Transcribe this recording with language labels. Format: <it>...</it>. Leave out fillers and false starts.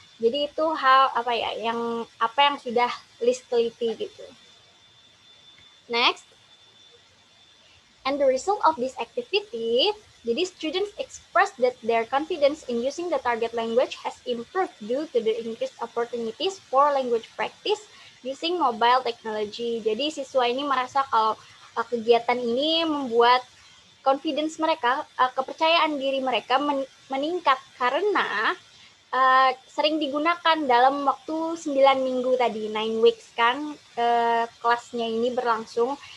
<id>Jadi itu apa yang sudah Liz teliti gitu.</id> <en>Next, and the result of this activity,</en> <id>jadi</id> <en>students express that their confidence in using the target language has improved due to the increased opportunities for language practice using mobile technology.</en> <id>Jadi siswa ini merasa kalau kegiatan ini membuat confidence mereka, kepercayaan diri mereka meningkat karena sering digunakan dalam waktu 9 minggu tadi, 9 weeks kan kelasnya ini berlangsung.</id>